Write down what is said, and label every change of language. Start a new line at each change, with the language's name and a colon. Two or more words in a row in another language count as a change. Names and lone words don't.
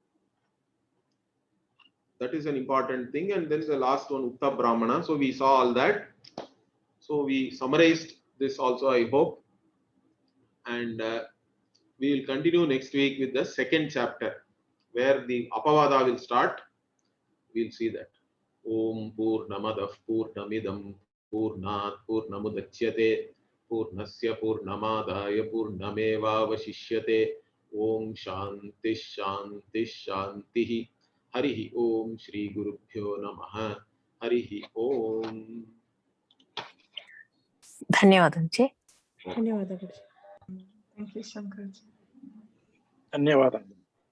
English: That is an important thing. And then the last one, Ukta Brahmana. So we saw all that. So we summarized this also, I hope. And we will continue next week with the second chapter where the Apavada will start. We will see that.
Sanskrit: ॐ पूर्णमदः पूर्णमिदं पूर्णात् पूर्णमुदच्यते पूर्णस्य पूर्णमादाय पूर्णमेव अवशिष्यते. ॐ शान्तिः शान्तिः शान्तिः. हरिः ॐ श्री गुरुभ्यो नमः. हरिः ॐ.
Telugu: ధన్యవాదం జీ. ధన్యవాదాలు.
English: thank you
Telugu: శంకర్. ధన్యవాదాలు.